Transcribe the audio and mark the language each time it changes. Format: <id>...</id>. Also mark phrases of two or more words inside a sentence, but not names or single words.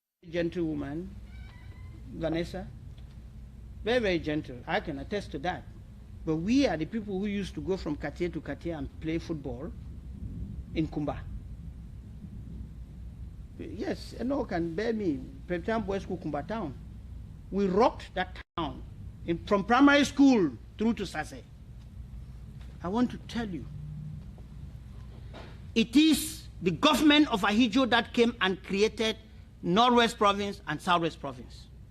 <en>gentlewoman, Vanessa. Very, very gentle. I can attest to that. But we are the people who used to go from quartier to quartier and play football in Kumba. Yes, Eno can bear me. Preptown Boys School, Kumba Town. We rocked that town from primary school through to Sase. I want to tell you, it is the government of Ahidjo that came and created Northwest Province and Southwest Province.</en>